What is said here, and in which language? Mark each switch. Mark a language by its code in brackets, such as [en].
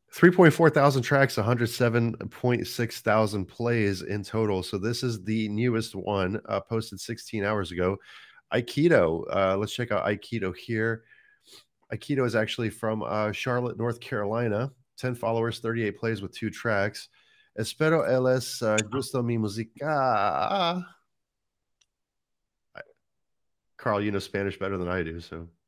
[en] 3.4 thousand tracks, 107.6 thousand plays in total. So this is the newest one, posted 16 hours ago. Aikido. Let's check out Aikido here. Aikido is actually from Charlotte, North Carolina. 10 followers, 38 plays with 2 tracks. [es] Espero les gusta mi música. [en] Carl, you know Spanish better than I do, so.